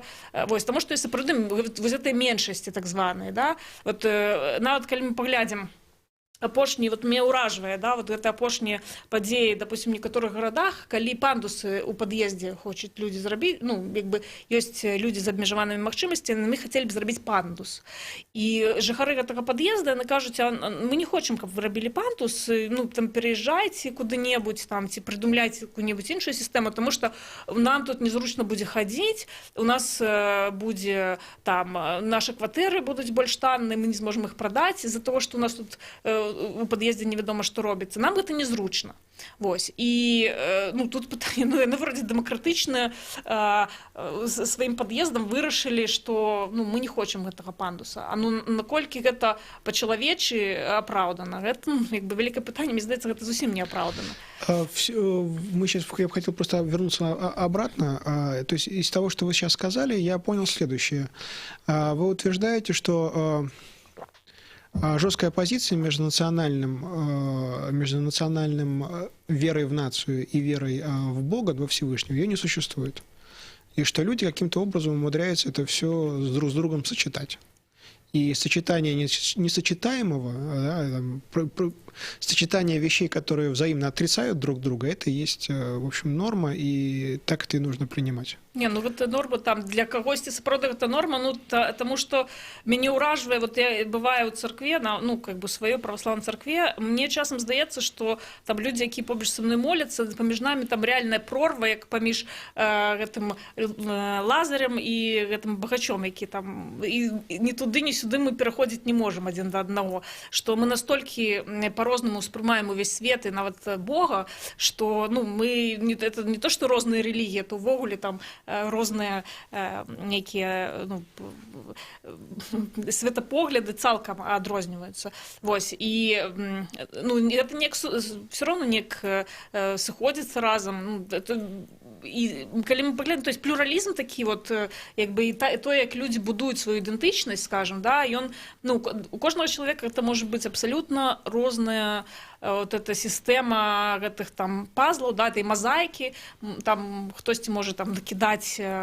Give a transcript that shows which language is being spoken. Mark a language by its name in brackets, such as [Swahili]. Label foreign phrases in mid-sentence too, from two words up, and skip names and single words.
[Belarusian] Вось, таму што сапраўды вось гэтыя меншасці так званыя, да, вот нават калі мы паглядзім апошнія, вот мне ўражвае, да, вот гэта апошнія падзеі, допустим, в некаторых гарадах, калі пандусы ў пад'ездзе хочуць людзі зрабіць, ну, як бы ёсць людзі з абмежаванымі магчымасцямі, мы хацелі б зрабіць пандус. І жыхары гэтага пад'езда, яны кажуць, мы не хочам, каб вы рабілі пандус, ну, там, пераязджайце куды-небудзь, там, ці прыдумляйце какую-нибудь іншую сістэму, тому што нам тут незручна будзе хадзіць, у нас будзе, там, нашы кватэры будуць больш танныя, мы не зможам іх прадаць, з-за того, што у нас тут у пад'ездзе невядома, што робіцца. Нам гэта незручна. Вось. І, ну, тут пытанне, ну, яны вроде дэмакратычна сваім пад'ездам вырашылі, што, ну, мы не хочам гэтага пандуса. А ну, наколькі гэта па-чалавечы апраўдана? Гэта, ну, як бы, вялікае пытанне, мне здаецца, гэта зусім не апраўдана. [Russian] Я бы хотел просто вернуться обратно. То есть из того, что вы сейчас сказали, я понял следующее. Вы утверждаете, что жесткая позиция между национальным верой в нацию и верой в Бога, во Всевышнего, ее не существует. И что люди каким-то образом умудряются это все с другом сочетать. И сочетание несочетаемого, да, сочетание вещей, которые взаимно отрицают друг друга, это и есть, в общем, норма, и так это и нужно принимать. [Belarusian] Не, ну гэта норма там для кагосьці сапраўды гэта норма, ну таму што мяне ўражвае, вот я бываю ў царкве, ну как бы сваёй праваслаўнай царкве, мне часам здаецца, што там людзі, якія побач са мной моляцца, паміж намі там рэальная прорва, як паміж гэтым Лазарем і гэтым багачом, які там і ні туды, ні сюды мы пераходзіць не можам адзін да аднаго, што мы настолькі по-рознаму ўспрымаем увесь свет і нават Бога, што, ну, мы это не то, што розныя рэлігіі, то ўвогуле там розныя нейкія, ну, светапогляды цалкам адрозніваюцца. Вось, і, ну, это неяк [Russian] все равно [Belarusian] неяк сыходзіцца разам. Ну, это і калі мы паглядзім, [Russian] то есть [Belarusian] плюралізм такі вот, як бы, і то, як людзі будуюць сваю ідэнтычнасць, скажем, да, ён, ну, у кожнага чалавека это можа быць абсалютна розная вот эта сістэма гэтых там пазлаў, да, этой мазаікі, там хтосьці можа там дакідаць